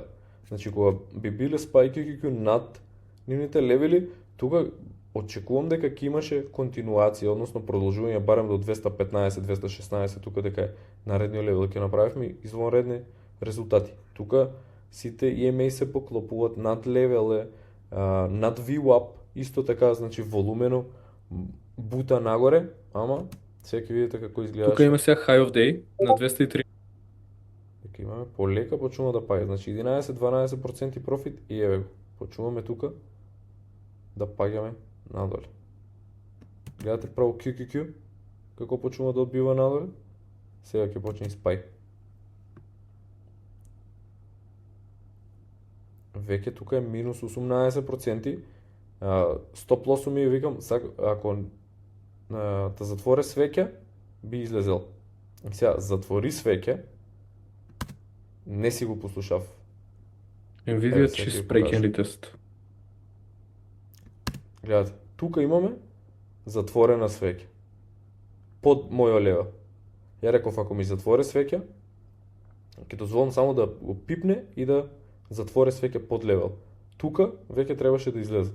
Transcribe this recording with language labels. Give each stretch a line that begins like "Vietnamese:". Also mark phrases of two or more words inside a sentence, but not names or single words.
Macedonian: Значи кога би биле SPY QQQ над нивните левели, тука очекувам дека ќе имаше континуација, односно продолжување барем до 215-216, тука дека е наредниот левел ќе направивме извонредни резултати. Тука сите EMA се поклопуваат над левеле, над VWAP, исто така, значи волумено бута нагоре, ама сега ќе видите како изгледаше. Тука има сега
English: high of day
Macedonian: на 203. Дека имаме полека почнува да паѓа, значи 11-12% профит и еве го, почнуваме тука да паѓаме надоле. Гледате право QQQ како почнува да одбива надоле, сега ќе почне и SPY. Веќе тука е минус 18%, стоп лосу ми викам, ако да затворе свеќе, би излезел. Сега, затвори свеќе, не си го послушав. Nvidia чист
English: break and retest.
Macedonian: Гледате, тука имаме затворена свеќе. Под мојот левел. Ја реков, ако ми затворе свеќе, ќе дозволам само да го пипне и да затворе свеќе под левел. Тука веќе требаше да излезе.